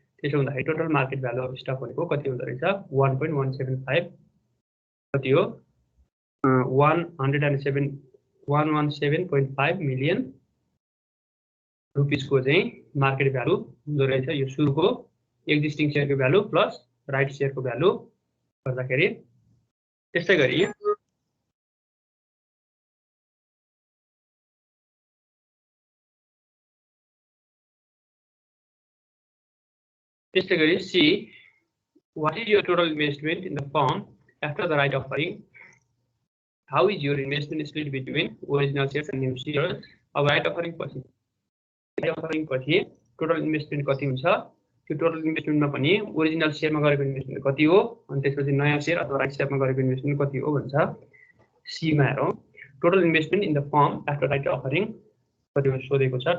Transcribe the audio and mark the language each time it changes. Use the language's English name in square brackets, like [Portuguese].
[Nepali] त्यसो हुँदाखेरि total market value of stock भनेको कति हुँदो रहेछ 1.175 कति हो 117.5 मिलियन रुपीस को चाहिँ मार्केट भ्यालु हुँदो रहेछ। यो सुरुको existing सेयरको value plus right सेयरको value गर्दाखेरि। त्यस्तै गरी [English] C, what is your total investment in the firm after the right offering? How is your investment split between original shares and new shares? [Nepali] अब right offering पछि total investment कति हुन्छ, त्यो total इन्भेस्टमेन्टमा पनि original सेयरमा गरेको इन्भेस्टमेन्ट कति हो, अनि त्यसपछि नयाँ सेयर अथवा राइट सेयरमा गरेको इन्भेस्टमेन्ट कति हो भन्छ। सी मा हेरौँ, total investment in the form after right offering कति हो सोधेको छ।